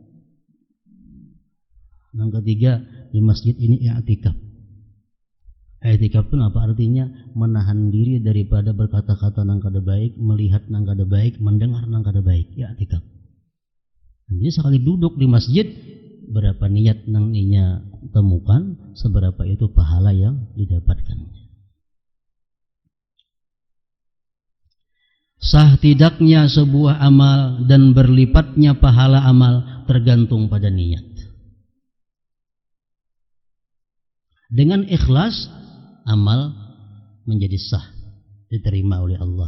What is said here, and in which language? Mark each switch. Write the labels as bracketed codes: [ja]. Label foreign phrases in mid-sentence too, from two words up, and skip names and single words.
[id] Yang ketiga, di masjid ini i'tikaf. I'tikaf itu apa artinya? Menahan diri daripada berkata-kata [bjn] nang kada baik, [id] melihat [bjn] nang kada baik, [id] mendengar [bjn] nang kada baik. [id] I'tikaf. Jadi sekali duduk di masjid, berapa niat [bjn] nang inya temukan, [id] seberapa itu pahala yang didapatkan. Sah tidaknya sebuah amal dan berlipatnya pahala amal tergantung pada niat. Dengan ikhlas, amal menjadi sah, diterima oleh Allah.